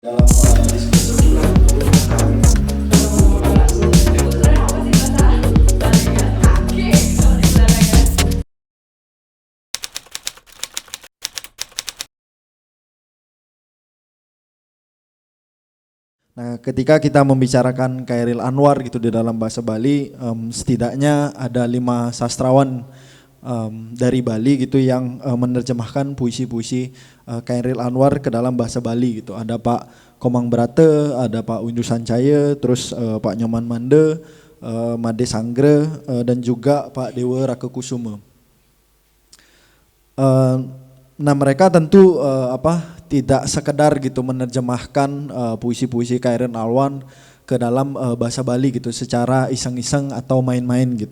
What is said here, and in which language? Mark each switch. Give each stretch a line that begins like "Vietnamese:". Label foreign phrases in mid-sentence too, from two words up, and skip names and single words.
Indonesian: dalam diskusi Nah, ketika kita membicarakan Chairil Anwar gitu di dalam bahasa Bali, setidaknya ada 5 sastrawan dari Bali gitu yang menerjemahkan puisi-puisi Chairil Anwar ke dalam bahasa Bali gitu. Ada Pak Komang Brate, ada Pak Windu Sancaya, terus Pak Nyoman Mande, Made Sanggre, dan juga Pak Dewa Rakekusuma. Nah, mereka tentu tidak sekedar gitu menerjemahkan puisi-puisi Chairil Anwar ke dalam bahasa Bali gitu secara iseng-iseng atau main-main gitu.